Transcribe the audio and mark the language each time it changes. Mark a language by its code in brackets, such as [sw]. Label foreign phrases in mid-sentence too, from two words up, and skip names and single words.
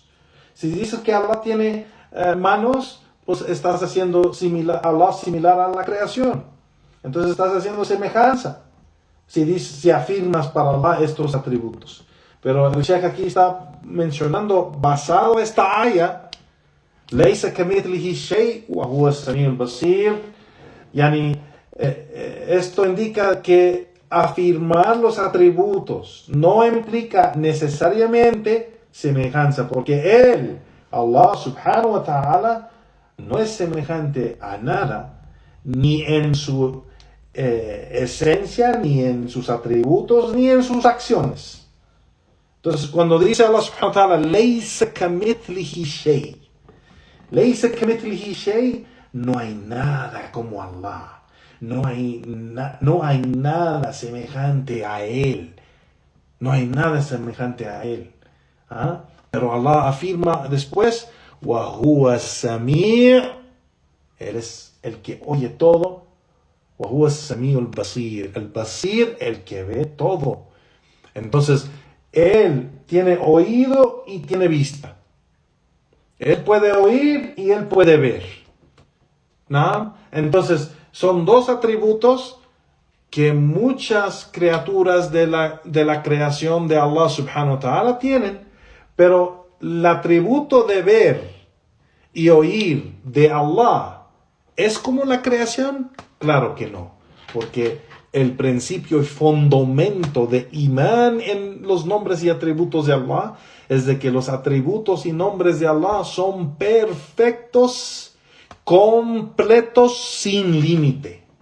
[es] Si dices que Allah tiene manos, pues estás haciendo Allah similar a la creación. Entonces estás haciendo semejanza. Si afirmas para Allah estos atributos. Pero el Sheikh aquí está mencionando, basado en esta aya, [ar] ليس كمثله شيء وهو السميع البصير. [es] Yani, esto indica que afirmar los atributos no implica necesariamente semejanza, porque Él, [ar] الله سبحانه وتعالى, [es] no es semejante a nada, ni en su esencia, ni en sus atributos, ni en sus acciones. Entonces, cuando dice Allah [ar] سبحانه وتعالى, ليس كمثله شيء, ليس كمثله شيء, [es] no hay nada como Allah. No hay nada semejante a Él. No hay nada semejante a Él. ¿Ah? Pero Allah afirma después, [ar] وهو السميع', [es] Él es el que oye todo. [ar] وهو السميع البصير, [es] el basir, el que ve todo. Entonces, Él tiene oído y tiene vista. Él puede oír y Él puede ver. ¿No? Entonces, son dos atributos que muchas criaturas de la creación de Allah [ar] سبحانه وتعالى [es] tienen, pero el atributo de ver y oír de Allah ¿es como la creación? Claro que no, porque el principio y fundamento de imán en los nombres y atributos de Allah es de que los atributos y nombres de Allah son perfectos, completos, sin límite.